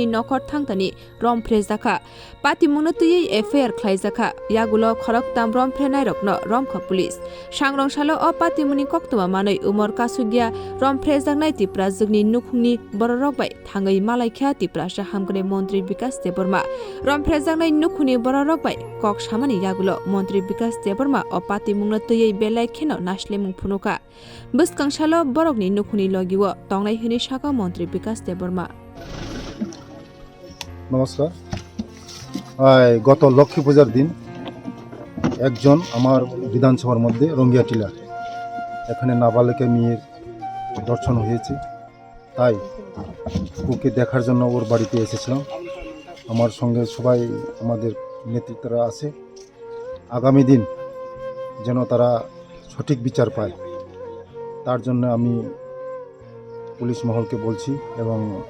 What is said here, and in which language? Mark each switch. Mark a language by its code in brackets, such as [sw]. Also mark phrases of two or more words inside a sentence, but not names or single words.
[trp] nokhor thangtani romphre jaka patimungno tuyei affair khlaijaka yagulo khorak tam romphre nai rokno romkha police sangrong salo o patimuni koktuma manai umar kasugya romphre jaknai tiprazukni nukhungni bororok bai thangai malaikha tiprasa hamgre mantri bikas deborma romphre jaknai nukhuni bororok bai kok samani yagulo mantri bikas deborma o patimungno tuyei belai kheno naslemung phunuka buskangshalo borokni nukhuni logiwo tongnai hini saka mantri bikas deborma [bn] নমস্কার গত লক্ষ্মী পূজার দিন একজন আমার বিধানসভার মধ্যে রঙ্গিয়া টিলা এখানে নাবালিকা মেয়ের দর্শন হয়েছে তাই ওকে দেখার জন্য ওর বাড়িতে এসেছিলাম আমার সঙ্গে সবাই আমাদের নেতৃত্বরা আছে আগামী দিন যেন তারা সঠিক বিচার পায় তার জন্য আমি পুলিশ মহলকে বলছি এবং